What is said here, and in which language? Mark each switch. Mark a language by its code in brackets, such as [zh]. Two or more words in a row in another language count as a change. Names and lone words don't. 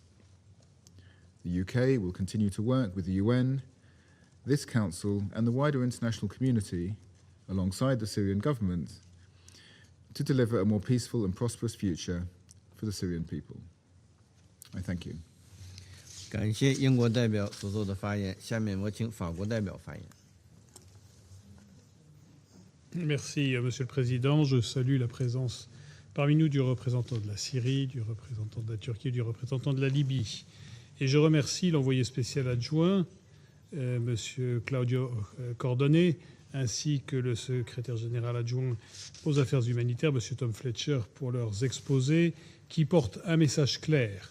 [en] The UK will continue to work with the UN, this Council, and the wider international community, alongside the Syrian government, to deliver a more peaceful and prosperous future for the Syrian people. I thank you. [zh] 感谢英国代表所做的发言，下面我请法国代表发言。 [fr] Merci, Monsieur le Président. Je salue la présence parmi nous du représentant de la Syrie, du représentant de la Turquie et du représentant de la Libye. Et je remercie l'envoyé spécial adjoint, Monsieur Claudio Cordone, ainsi que le secrétaire général adjoint aux affaires humanitaires, Monsieur Tom Fletcher, pour leurs exposés qui portent un message clair.